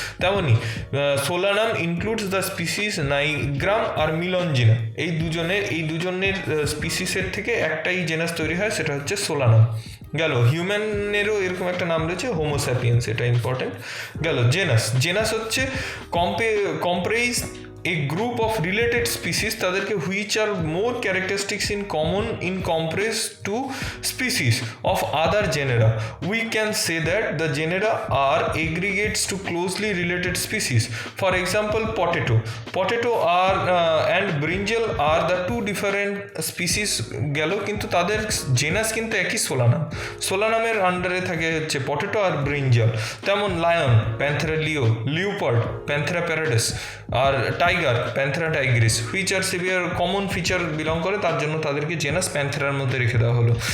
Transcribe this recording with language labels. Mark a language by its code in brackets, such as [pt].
[en] তেমনই Solanum includes the species nigrum আর melongena. [bn] এই দুজনের স্পিসিসের থেকে একটাই জেনাস তৈরি হয়, সেটা হচ্ছে সোলানাম। গেল। হিউম্যানেরও এরকম একটা নাম রয়েছে, হোমোস্যাপিয়েন্স, এটা ইম্পর্টেন্ট। গেল। জেনাস হচ্ছে comprise [en] a group of related species [bn] তাদেরকে [en] which are more characteristics in common in comparison to species of other genera. We can say that the genera are aggregates to closely related species. For example, potato are and brinjal are the two different species [bn] গেল, কিন্তু তাদের genus কিন্তু একই সোলানামের আন্ডারে থাকে হচ্ছে potato আর brinjal. তেমন lion Panthera Leo, leopard Panthera paradise, আর tiger Panthera Tigris [en] which are several common feature belong [bn] করে, তার জন্য তাদেরকে জেনাস প্যান্থেরার মধ্যে রেখে দেওয়া হলো।